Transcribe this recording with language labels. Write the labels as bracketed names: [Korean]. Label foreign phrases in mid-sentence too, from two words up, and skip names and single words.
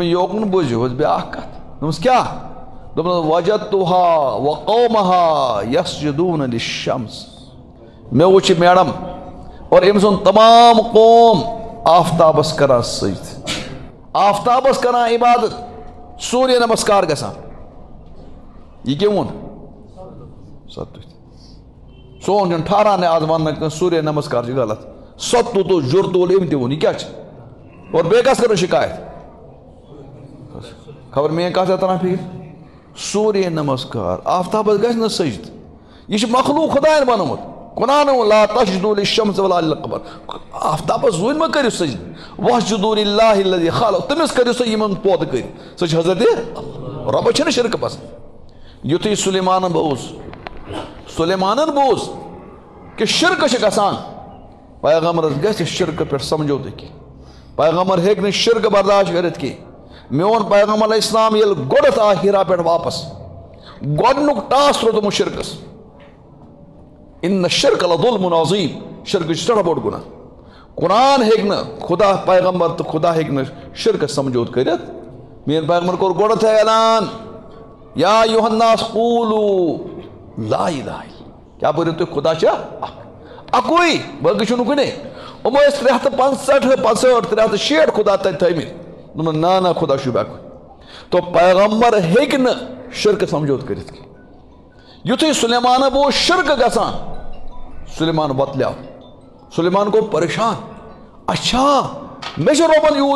[Kashmiri] یوکُن بوٗزِو حظ بیٛاکھ کتھ دوٚپمس کیٛاہ دوٚپنس [Arabic] وجدتُہا وقومہا یسجدوٗن لِلشمس [Kashmiri] مےٚ وٕچھ یہِ میڈم اور أمۍ سُنٛد تمام قوم آفتابس کران سجدٕ آفتابس کران عبادت سوٗریہ نمسکار گژھان یہِ کیٛاہ ووٚن ستُت سون چھُنہٕ ٹھہران آز وننہٕ کٲنٛسہِ سوٗریہ نمسکار چھِ غلط ستُت اوس جُرتہٕ وول أمۍ تہِ ووٚن یہِ کیٛاہ چھِ اور بیٚیہِ کس کٔرٕن شِکایت خبر میٲنۍ کتھ چھا تران فِکرِ سورہ نمسکار آفتاب گژھِ سجد یہ مخلوق خدائن بنومت قرآن [Arabic] لا تسجدوا للشمس ولا للقمر [Kashmiri] آفتاب زوین ما کریو سجد [Arabic] واسجدوا للہ الذی خلق [Kashmiri] تمس کریو سا یمن پود کر سچ حضرت رب چھنہ شرک پسند یتھے سلیمانن بوز کہ شرک چھ گژھان پیغمبرس گژھِ شرک پہ سمجھوتہ کی پیغمبر ہیک نہ شرک برداشت کرت کی میون پیغمبر [Arabic] علیہ السلام [Kashmiri] یل گۄڈت آ ہیرا پہ واپس گۄڈنیُک ٹاس روٗدمُت شرکس [Arabic] ان الشرک لظلم عظیم [Kashmiri] شرک چھ بوڑ گناہ قرآن ہیک نہ خدا پیغمبر تو خدا ہیک نہ شرکس سمجھوت کرت مین پیغمبر کور گۄڈت اعلان [Arabic] یا ایھا الناس قولوا لا الہ الا [Urdu] کیا بولو [Kashmiri] تُہۍ خدا چھا اکوئی باقی چھُنہٕ کُنے یِمو ٲسۍ 365 خدا تتہِ تھٲیمٕتۍ دوٚپُن نا خدا چھُ اکوے تو پیغمبر ہیٚکہِ نہٕ شرکہٕ سمجھوت کٔرِتھ کینٛہہ یُتھُے سلیمانہ بوٗز شرکہٕ گژھان سلیمان وۄتلیو سلیمان گوٚو پریشان اچھا مےٚ چھُ رۄبن یوٗت